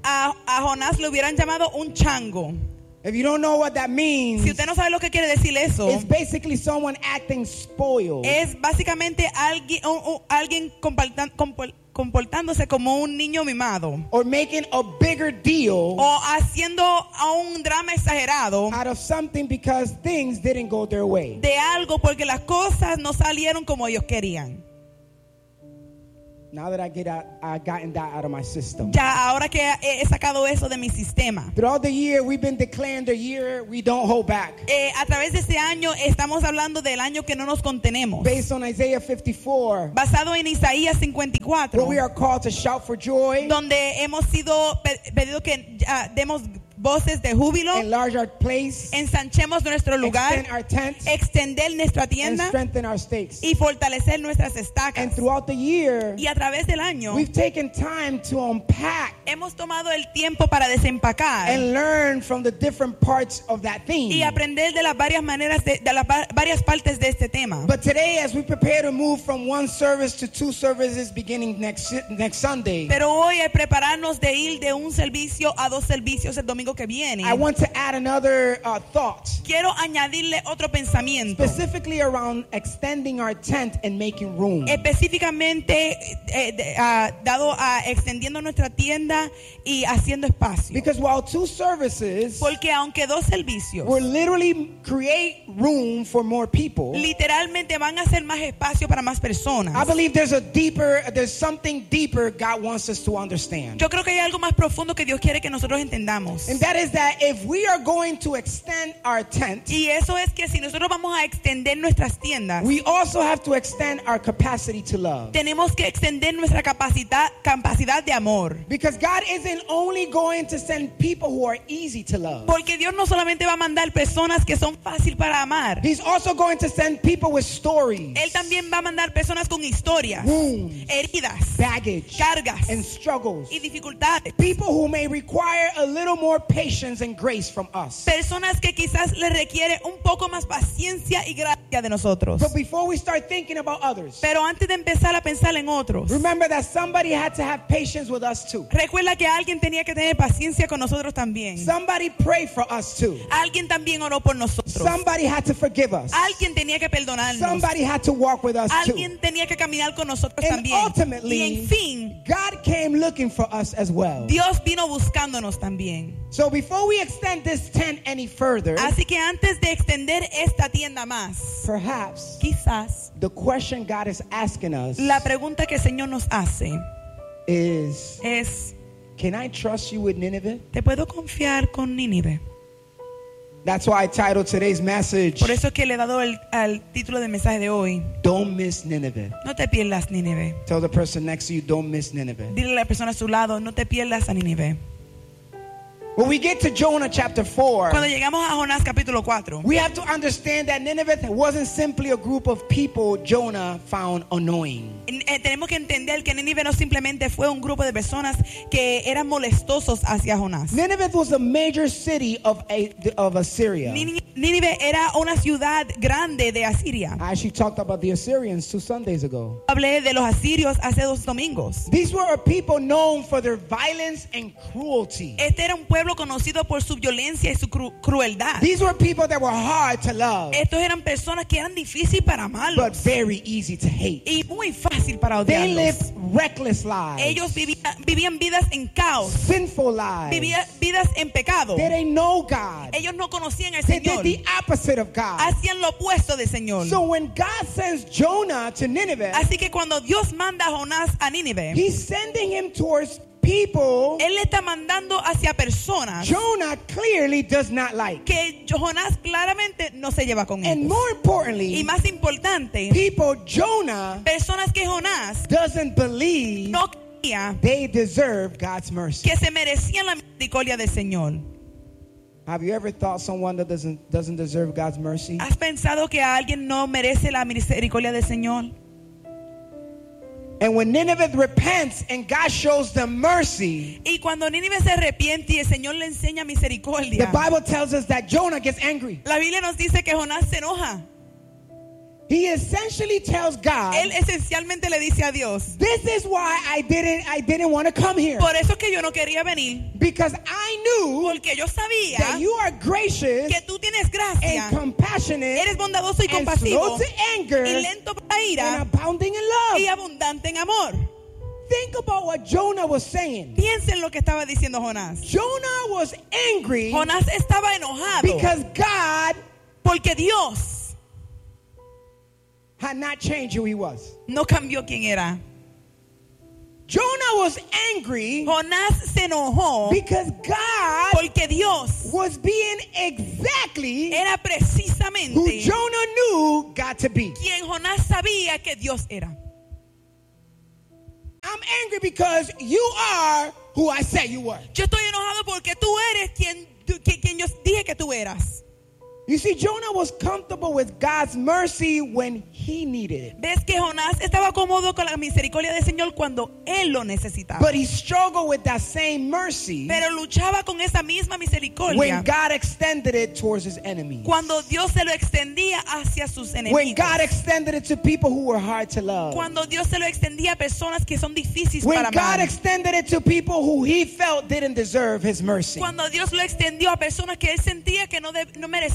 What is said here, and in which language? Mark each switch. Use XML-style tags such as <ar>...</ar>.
<es>A Jonás le hubieran llamado un chango.</es> <en>If you don't know what that means,</en> <es>si usted no sabe lo que quiere decir eso,</es> <en>it's basically someone acting spoiled.</en> <es>Es básicamente alguien comportándose como un niño mimado.</es> <en>Or making a bigger deal,</en> <es>o haciendo un drama exagerado,</es> <en>out of something because things didn't go their way.</en> <es>De algo porque las cosas no salieron como ellos querían.</es> <en>Now that I've gotten that out of my system.</en> <es>Ya ahora que he sacado eso de mi sistema.</es> <en>Throughout the year, we've been declaring the year we don't hold back.</en> <es>A través de este año estamos hablando del año que no nos contenemos.</es> <en>Based on Isaiah 54.</en> <es>Basado en Isaías 54.</es> <en>Where we are called to shout for joy.</en> <es>Donde hemos sido pedido que demos voces de júbilo.</es> <en>Enlarge our place.</en> <es>Ensanchemos nuestro lugar.</es> <en>Extend our tent.</en> <es>Extender nuestra tienda.</es> <en>And strengthen our stakes.</en> <es>Y fortalecer nuestras estacas.</es> <en>And throughout the year,</en> <es>y a través del año,</es> <en>we've taken time to unpack.</en> <es>Hemos tomado el tiempo para desempacar.</es> <en>And learn from the different parts of that theme.</en> <es>Y aprender de las varias maneras de las varias partes de este tema.</es> <en>But today, as we prepare to move from one service to two services beginning next Sunday,</en> <es>pero hoy es prepararnos de ir de un servicio a dos servicios el domingo.</es> <en>I want to add another thought.</en> <es>Quiero añadirle otro pensamiento.</es> <en>Specifically around extending our tent and making room.</en> <es>Específicamente dado a extendiendo nuestra tienda y haciendo espacio.</es> <en>Because while two services,</en> <es>porque aunque dos servicios,</es> <en>will literally create room for more people,</en> <es>literalmente van a hacer más espacio para más personas.</es> <en>I believe there's something deeper God wants us to understand.</en> <es>Yo creo que hay algo más profundo que Dios quiere que nosotros entendamos.</es> <en>In that is that if we are going to extend our tent,</en> <es>y eso es que si nosotros vamos a extender nuestras tiendas,</es> <en>we also have to extend our capacity to love.</en> <es>Tenemos que extender nuestra capacidad de amor.</es> <en>Because God isn't only going to send people who are easy to love.</en> <es>Porque Dios no solamente va a mandar personas que son fácil para amar.</es> <en>He's also going to send people with stories.</en> <es>Él también va a mandar personas con historias,</es> <en>wounds,</en> <es>heridas,</es> <en>baggage,</en> <es>cargas,</es> <en>and struggles,</en> <es>y dificultades.</es> <en>People who may require a little more patience and grace from us.</en> <es>Personas que quizás le requiere un poco más paciencia y gracia de nosotros.</es> <en>But before we start thinking about others,</en> <es>pero antes de empezar a pensar en otros,</es> <en>remember that somebody had to have patience with us too.</en> <es>Recuerda que alguien tenía que tener paciencia con nosotros también.</es> <en>Somebody prayed for us too.</en> <es>Alguien también oró por nosotros.</es> <en>Somebody had to forgive us.</en> <es>Alguien tenía que perdonarnos.</es> <en>Somebody had to walk with us too.</en> <es>Alguien tenía que caminar con nosotros también.</es> <en>And ultimately,</en> <es>y en fin,</es> <en>God came looking for us as well.</en> <es>Dios vino buscándonos también.</es> <en>So before we extend this tent any further,</en> <es>así que antes de extender esta tienda más,</es> <en>perhaps,</en> <es>quizás,</es> <en>the question God is asking us,</en> <es>la pregunta que el Señor nos hace,</es> <en>is,</en> <es>es,</es> <en>can I trust you with Nineveh?</en> <es>¿Te puedo confiar con Nínive?</es> <en>That's why I titled today's message,</en> <es>por eso es que le he dado el título del mensaje de hoy,</es> <en>don't miss Nineveh.</en> <es>No te pierdas Nineveh.</es> <en>Tell the person next to you, don't miss Nineveh.</en> <es>Dile a la persona a su lado, no te pierdas a Nineveh.</es> <en>When we get to Jonah chapter 4,</en> <es>cuando llegamos a Jonás capítulo 4,</es> <en>we have to understand that Nineveh wasn't simply a group of people Jonah found annoying.</en> <es>Tenemos que entender que Nínive no simplemente fue un grupo de personas que eran molestosos hacia Jonás.</es> <en>Nineveh was a major city of Assyria.</en> <es>Nínive era una ciudad grande de Asiria.</es> <en>I actually talked about the Assyrians 2 Sundays ago.</en> <es>Hablé de los asirios hace 2 domingos.</es> <en>These were a people known for their violence and cruelty.</en> <es>Este era un pueblo conocido por su violencia y su crueldad.</es> <en>These were people that were hard to love.</en> <es>Estos eran personas que eran difíciles para amarlos.</es> <en>But very easy to hate.</en> <es>Y muy fácil para odiarlos.</es> <en>They lived reckless lives.</en> <es>Ellos vivían vidas en caos.</es> <en>Sinful lives.</en> <es>Vivían vidas en pecado.</es> <en>They didn't know God.</en> <es>Ellos no conocían al</es> <en>they</en> <es>Señor.</es> <en>Did the opposite of God.</en> <es>Hacían lo opuesto del Señor.</es> <en>So when God sends Jonah to Nineveh,</en> <es>así que cuando Dios manda a Jonás a Nínive,</es> <en>he's sending him towards people,</en> <es>él está mandando hacia personas.</es> <en>Jonah clearly does not like.</en> <es>Que Jonás claramente no se lleva con</es> <en>él. And more importantly,</en> <es>y más importante,</es> <en>people Jonah,</en> <es>personas que Jonás</es> <en>doesn't believe,</en> <es>no creía,</es> <en>they deserve God's mercy.</en> <es>Que se merecían la misericordia del Señor.</es> <en>Have you ever thought someone that doesn't deserve God's mercy?</en> <es>¿Has pensado que alguien no merece la misericordia del Señor?</es> <en>And when Nineveh repents and God shows them mercy,</en> <es>y cuando Nínive se arrepiente y el Señor le enseña misericordia,</es> <en>the Bible tells us that Jonah gets angry.</en> <es>La Biblia nos dice que Jonás se enoja.</es> <en>He essentially tells God,</en> <es>él esencialmente le dice a Dios,</es> <en>this is why I didn't want to come here.</en> <es>Por eso que yo no quería venir.</es> <en>Because I knew,</en> <es>porque yo sabía,</es> <en>that you are gracious,</en> <es>que tú tienes gracia,</es> <en>and compassionate,</en> <es>eres bondadoso y</es> <en>and</en> <es>compasivo,</es> <en>slow to anger,</en> <es>y lento para ira,</es> <en>and abounding in love,</en> <es>y abundante en amor.</es> <en>Think about what Jonah was saying.</en> <es>Piensen lo que estaba diciendo Jonás.</es> <en>Jonah was angry.</en> <es>Jonás estaba enojado.</es> <en>Because God,</en> <es>porque Dios,</es> <en>had not changed who he was.</en> <es>No cambió quién era.</es> <en>Jonah was angry.</en> <es>Jonás se enojó.</es> <en>Because God,</en> <es>porque Dios,</es> <en>was being exactly,</en> <es>era precisamente,</es> <en>who Jonah knew God to be.</en> <es>Quien Jonás sabía que Dios era.</es> <en>I'm angry because you are who I said you were.</en> <es>Yo estoy enojado porque tú eres quien yo dije que tú eras.</es> <en>You see, Jonah was comfortable with God's mercy when he needed it.</en> <es>Ves que Jonás estaba cómodo con la misericordia del Señor cuando él lo necesitaba.</es> <en>But he struggled with that same mercy,</en> <es>pero luchaba con esa misma misericordia,</es> <en>when God extended it towards his enemies.</en> <es>Cuando Dios se lo extendía hacia sus enemigos.</es> <en>When God extended it to people who were hard to love.</en> <es>Cuando Dios se lo extendía a personas que son difíciles para amar.</es> <en>When God extended it to people who he felt didn't deserve his mercy.</en> <es>Cuando Dios lo extendió a personas que él sentía que no merecían.</es>